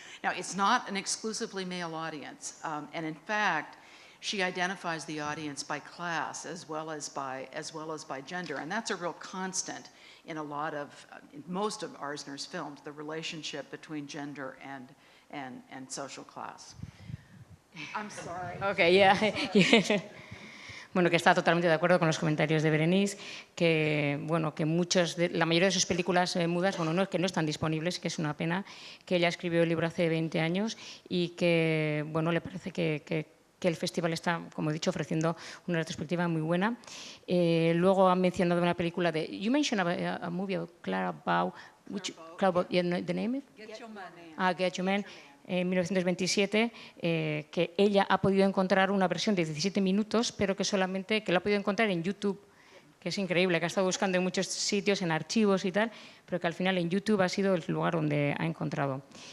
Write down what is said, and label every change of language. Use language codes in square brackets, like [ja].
[en] Now, it's not an exclusively male audience, and in fact, she identifies the audience by class as well as by gender, and that's a real constant in most of Arzner's films, the relationship between gender and social class. I'm sorry. Okay, yeah. [es] Bueno, que está totalmente de acuerdo con los comentarios de Berenice, que bueno, que la mayoría de sus películas mudas, que no están disponibles, que es una pena, que ella escribió el libro hace 20 años y que bueno, le parece que el festival está, como he dicho, ofreciendo una retrospectiva muy buena. Luego han mencionado una película de... [en] You mentioned a movie of Clara Bow, the name? Get Your Man. [es] Get Your Man, en 1927, que ella ha podido encontrar una versión de 17 minutos, pero que la ha podido encontrar en YouTube, que es increíble, que ha estado buscando en muchos sitios, en archivos y tal, pero que al final en YouTube ha sido el lugar donde ha encontrado.